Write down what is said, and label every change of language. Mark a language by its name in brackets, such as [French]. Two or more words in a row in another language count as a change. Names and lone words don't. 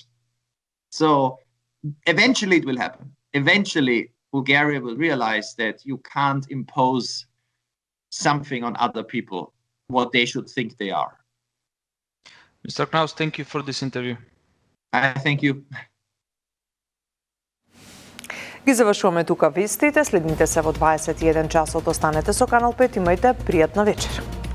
[English] So eventually it will happen. Eventually, Bulgaria will realize that you can't impose something on other people, what they should think they are. Mr. Knaus, thank you for this interview. I thank you. [Macedonian] Ги завршуваме тука вестите, следните се во 21 часот, останете со Канал 5, имајте пријатна вечер.